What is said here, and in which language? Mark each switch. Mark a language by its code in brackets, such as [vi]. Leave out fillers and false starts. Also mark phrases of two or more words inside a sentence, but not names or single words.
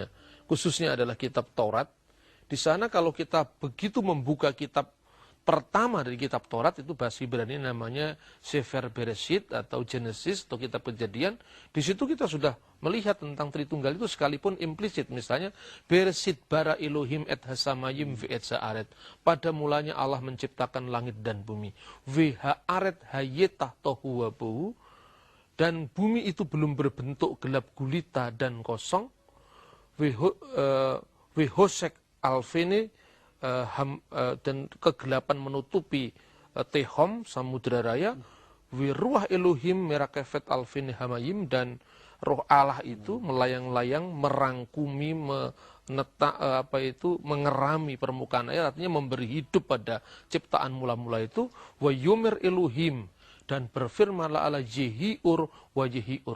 [id] Khususnya adalah kitab Taurat. Di sana kalau kita begitu membuka kitab pertama dari kitab Taurat, itu bahasa Ibrani namanya Sefer Bereshit atau Genesis atau kitab Kejadian. Di situ kita sudah melihat tentang Tritunggal itu sekalipun implisit. [he] Misalnya בראשית ברא אלהים את השמים ואת הארץ. [id] Pada mulanya Allah menciptakan langit dan bumi. [he] והארץ היתה תהו ובהו. [id] Dan bumi itu belum berbentuk gelap gulita dan kosong. [he] וחשך על פני, [id] dan kegelapan menutupi Tehom, Samudra Raya. [he] ורוח אלהים מרחפת על פני המים, [id] dan roh Allah itu melayang-layang, merangkumi, mengerami permukaan air, artinya memberi hidup pada ciptaan mula-mula itu. [he] ויאמר אלהים, [id] dan berfirmanlah Allah [he] יהי אור ויהי אור.